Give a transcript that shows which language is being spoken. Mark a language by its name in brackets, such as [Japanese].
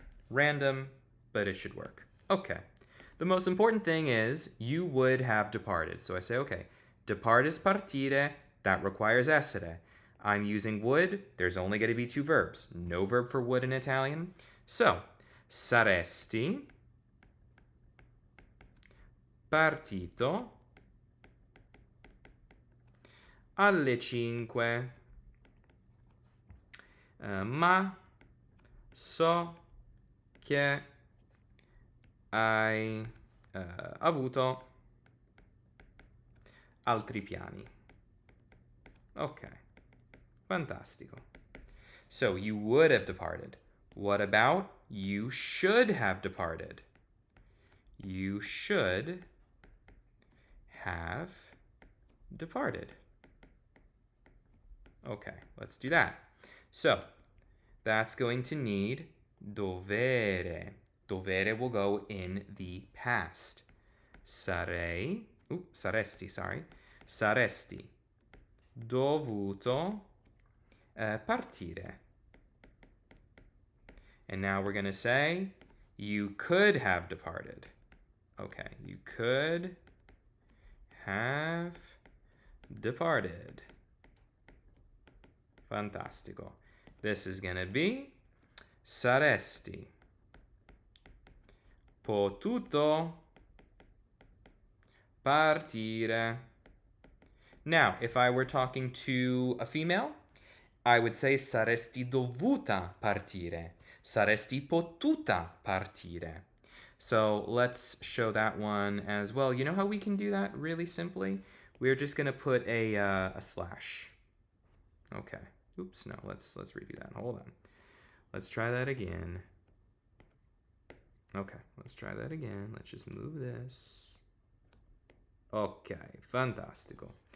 [English] Random, but it should work. Okay. The most important thing is you would have departed. So I say, okay, depart is partire. That requires essere. I'm using would. There's only going to be 2 verbs. No verb for would in Italian. [Italian] So, saresti partito alle 5. Ma so che hai avuto altri piani. [English] Okay, fantastico. So you would have departed. What about you should have departed? You should have departed. Okay, let's do that. So that's going to need dovere. Dovere will go in the past. Saresti, sorry. [Italian] Saresti dovuto partire. [English] And now we're going to say, you could have departed. Okay, you could have departed. Fantastico. This is going to be [Italian] saresti potuto partire. [English] Now, if I were talking to a female, I would say [Italian] saresti dovuta partire. Saresti potuta partire. [English] So let's show that one as well. You know how we can do that really simply? We're just going to put a slash. Okay. Oops, no, let's redo that. Hold on. Let's try that again. Okay, let's try that again. Let's just move this. Okay, fantastico.